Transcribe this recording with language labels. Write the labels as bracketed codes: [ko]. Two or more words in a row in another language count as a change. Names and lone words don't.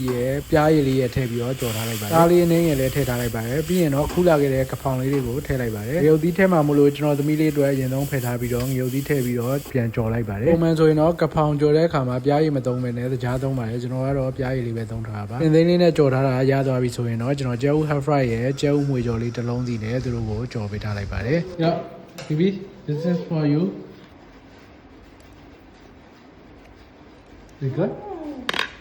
[my] ရဲ့ပြားရည်လေးရဲ့ထည့်ပြီးတော့ကြော်ထားလိုက်ပါတယ်ဒါလေးနဲ့လည်းထည့်ထားလိုက်ပါတယ်ပြီးရင်တော့ခူးလာခဲ့တဲ့ကဖောင်လေးတွေကိုထည့်လိုက်ပါတယ်ငရုတ်သီးထဲမှာမလို့ကျွန်တော်သမီးလေးအတွက်အရင်ဆုံးဖယ်ထားပြီးတော့ငရုတ်သီးထည့်ပြီးတော့ပြန်ကြော်လိုက်ပါတယ်ပုံမှန်ဆိုရင်တော့ကဖောင်ကြော်တဲ့အခါမှာပြားရည်မသုံးဘဲနဲ့တကြားသုံးပါတယ်ကျွန်တော်ကတော့ပြားရည်လေးပဲသုံးထားတာပါပင်သိန်းလေးနဲ့ကြော်ထားတာရသွားပြီဆိုရင်တော့ကျွန်တော်ကျဲဥ [en] half fry [my] ရဲ့ကျဲဥမွေကြော်လေးတစ်လုံးစီနဲ့သူတို့ကိုကြော်ပေးထားလိုက်ပါတယ် [en] Yeah Bibi this is for you You good